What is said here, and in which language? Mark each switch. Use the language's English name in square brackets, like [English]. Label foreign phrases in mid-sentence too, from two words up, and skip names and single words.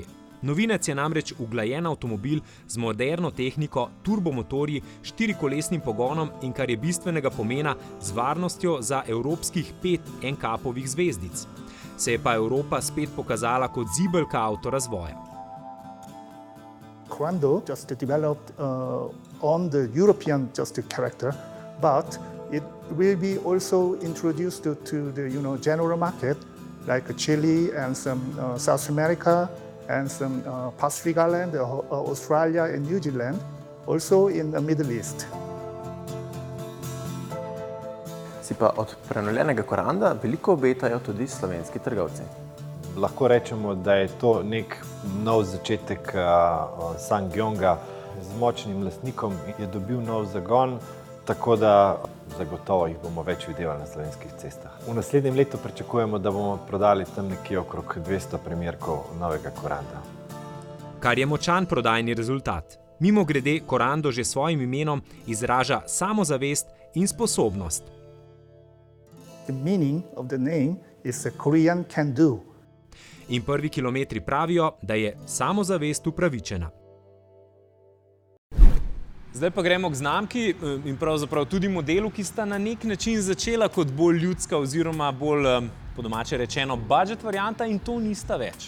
[Slovenian] Novinec je namreč uglajen avtomobil z moderno tehniko, turbomotorji, štirikolesnim pogonom in, kar je bistvenega pomena, z varnostjo za evropskih 5 NCAP-ovih zvezdic. Se je pa Evropa spet pokazala kot zibelka avtorazvoja. [English] Corando just developed on the European character, but it will be also introduced to the general market, like Chile and some South America and some Pacific Island, Australia and New Zealand, also in the Middle East. [Slovenian] Si pa od prenovljenega Coranda veliko obetajo tudi slovenski trgovci. Lahko rečemo, da je to nek nov začetek SsangYonga. Z močnim lastnikom je dobil nov zagon, tako da zagotovo jih bomo več videli na slovenskih cestah. V naslednjem letu pričakujemo, da bomo prodali tam nekje okrog 200 primerkov novega Coranda. Kar je močan prodajni rezultat. Mimogrede, Corando že s svojim imenom izraža samozavest in sposobnost. [English] The meaning of the name is a Korean can do. [Slovenian] In prvi kilometri pravijo, da je samozavest upravičena. Zdaj pa gremo k znamki in pravzaprav tudi modelu, ki sta na nek način začela kot bolj ljudska oziroma bolj, po domače rečeno, budget varianta in to nista več.